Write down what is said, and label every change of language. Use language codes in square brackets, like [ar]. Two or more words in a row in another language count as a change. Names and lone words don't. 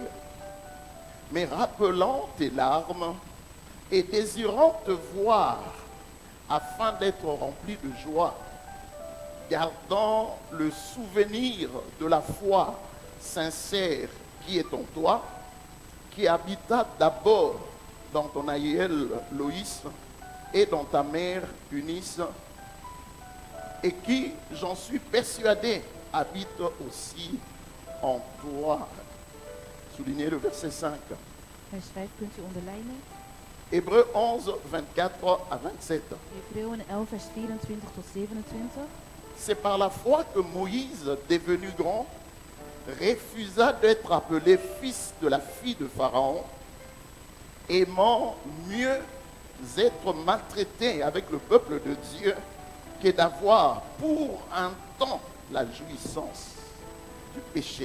[fr] me rappelant tes larmes et désirant te voir afin d'être rempli de joie, gardant le souvenir de la foi sincère qui est en toi, qui habita d'abord dans ton aïeul Loïs et dans ta mère Eunice, et qui, j'en suis persuadé, habite aussi en toi. Soulignez le verset 5. [nl] Vers 5 kunt u onderlijnen. [fr] Hébreux 11, 24 à 27. [nl] Hebreeën 11, vers 24 tot 27. [fr] C'est par la foi que Moïse, devenu grand, refusa d'être appelé fils de la fille de Pharaon, aimant mieux être maltraité avec le peuple de Dieu que d'avoir pour un temps la jouissance du péché.